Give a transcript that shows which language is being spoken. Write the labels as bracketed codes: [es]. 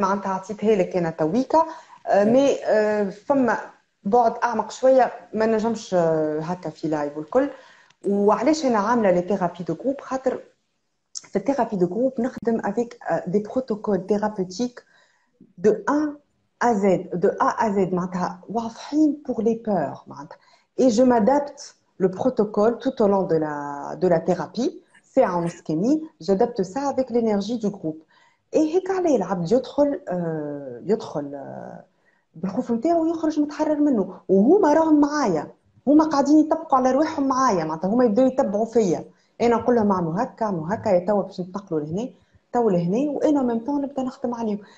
[ar] معناتها عطيتها لك انا تويكا، مي فما بعد اعمق شويه ما نجمش هكا في لايف والكل. وعلاش انا عامله لي ثيرابي دو جروب؟ خاطر في الثيرابي دو جروب نخدم [fr] avec des protocoles thérapeutiques de 1 à Z, [ar] de A à Z, معناتها واضحين [fr] pour les peurs [ar] معناتها. [fr] Et je m'adapte le protocole tout au long de la thérapie. C'est en ischémie, j'adapte ça avec l'énergie du groupe. [ar] Et هيك عليه العبد يدخل بالخوف نتاعو ويخرج متحرر منه، وهما راهم معايا، هما قاعدين يطبقوا على رواحهم معايا، معناتها هما يبداو يتبعوا فيا. انا نقول لهم اعملوا هكا اعملوا هكا، يا توا باش ننتقلوا لهنا توا لهنا، وانا ميم طون نبدا نخدم عليهم.